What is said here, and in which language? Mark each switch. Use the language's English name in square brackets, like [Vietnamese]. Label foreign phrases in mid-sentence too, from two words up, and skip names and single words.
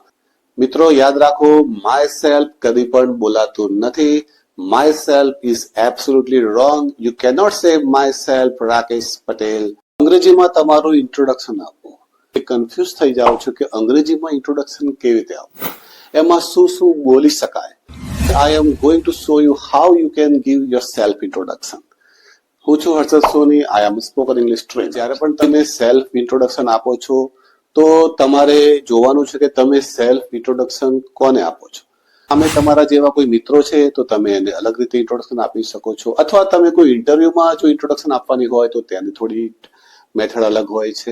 [Gujarati] મિત્રો યાદ રાખો, [English] my self [Gujarati] કદી પણ બોલાતું નથી. [English] My self is absolutely wrong. You cannot say my self Rakesh Patel. [Gujarati] અંગ્રેજીમાં તમારું ઇન્ટ્રોડક્શન આપો. કન્ફ્યુઝ થઈ જાઓ છો કે અંગ્રેજીમાં ઇન્ટ્રોડક્શન કેવી રીતે આપવું, એમાં શું શું બોલી શકાય. [English] I am going to show you how you can give your self introduction. [Gujarati] હું છું હર્ષદ સોની. [English] I am spoken English trainer. [Gujarati] જ્યારે પણ તમે [English] self introduction [Gujarati] આપો છો તો તમારે જોવાનું છે કે તમે [English] self introduction [Gujarati] કોને આપો છો. અમે તમારા જેવા કોઈ મિત્રો છે તો તમે એને અલગ રીતે ઇન્ટ્રોડક્શન આપી શકો છો, અથવા તમે કોઈ ઇન્ટરવ્યુમાં જો ઇન્ટ્રોડક્શન આપવાની હોય તો તેની થોડી મેથડ અલગ હોય છે.